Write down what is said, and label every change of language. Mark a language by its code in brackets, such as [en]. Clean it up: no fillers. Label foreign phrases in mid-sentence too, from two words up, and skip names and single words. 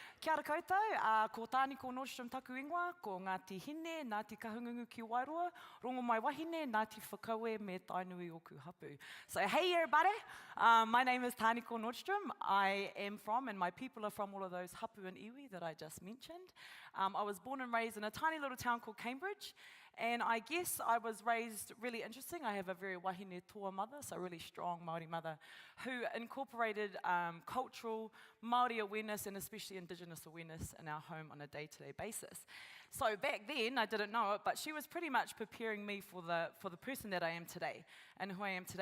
[mi] Kia ora koutou, ko Tāniko Nordstrom taku ingoa, ko Ngāti Hine, Ngāti Kahungungu ki Wairoa, rongo mai wahine, Ngāti Whakaue me Tainui o ku hapu. [en] So hey everybody, my name is Tāniko Nordstrom. I am from, and my people are from all of those hapu and iwi that I just mentioned. I was born and raised in a tiny little town called Cambridge, and I guess I was raised really interesting. I have a very [mi] wahine toa [en] mother, so a really strong Māori mother, who incorporated cultural Māori awareness and especially Indigenous awareness in our home on a day-to-day basis. So back then, I didn't know it, but she was pretty much preparing me for the person that I am today and who I am today.